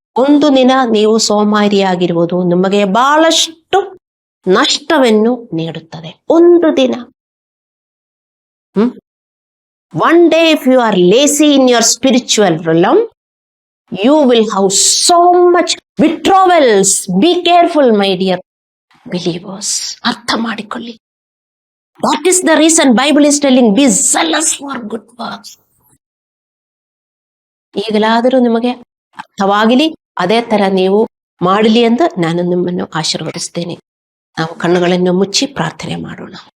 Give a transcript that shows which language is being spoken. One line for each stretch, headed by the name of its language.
Kannada: ಒಂದು ದಿನ ನೀವು ಸೋಮಾರಿಯಾಗಿರುವುದು ನಿಮಗೆ ಬಹಳಷ್ಟು ನಷ್ಟವನ್ನು ನೀಡುತ್ತದೆ. ಒಂದು ದಿನ.
English: One day if you are lazy in your spiritual realm, you will have so much withdrawals. Be careful, my dear believers.
Kannada: ಅರ್ಥ ಮಾಡಿಕೊಳ್ಳಿ.
English: That is the reason Bible is telling, be zealous for good works.
Kannada: ಈಗಲಾದರೂ ನಿಮಗೆ ಅರ್ಥವಾಗಲಿ, ಅದೇ ತರ ನೀವು ಮಾಡಲಿ ಎಂದು ನಾನು ನಿಮ್ಮನ್ನು ಆಶೀರ್ವದಿಸ್ತೇನೆ. ನಾವು ಕಣ್ಣುಗಳನ್ನು ಮುಚ್ಚಿ ಪ್ರಾರ್ಥನೆ ಮಾಡೋಣ.